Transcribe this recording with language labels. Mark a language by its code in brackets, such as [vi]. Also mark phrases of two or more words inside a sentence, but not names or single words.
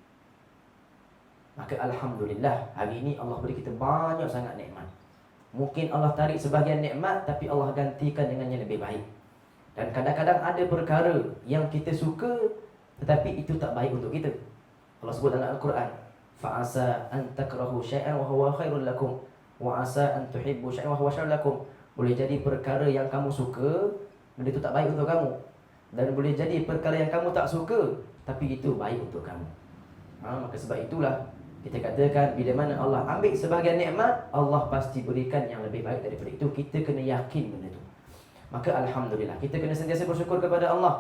[ms] Maka alhamdulillah, hari ini Allah beri kita banyak sangat nikmat. Mungkin Allah tarik sebahagian nikmat, tapi Allah gantikan dengan yang lebih baik. Dan kadang-kadang ada perkara yang kita suka, tetapi itu tak baik untuk kita. Allah sebut dalam Al-Quran, [ar] فعسى أن تكرهوا شيئا وهو خير لكم وعسى أن تحبوا شيئا وهو شر لكم. [ms] Boleh jadi perkara yang kamu suka, benda itu tak baik untuk kamu. Dan boleh jadi perkara yang kamu tak suka, tapi itu baik untuk kamu. Maka sebab itulah kita katakan, bila mana Allah ambil sebahagian nikmat, Allah pasti berikan yang lebih baik daripada itu. Kita kena yakin benda itu. Maka alhamdulillah, kita kena sentiasa bersyukur kepada Allah.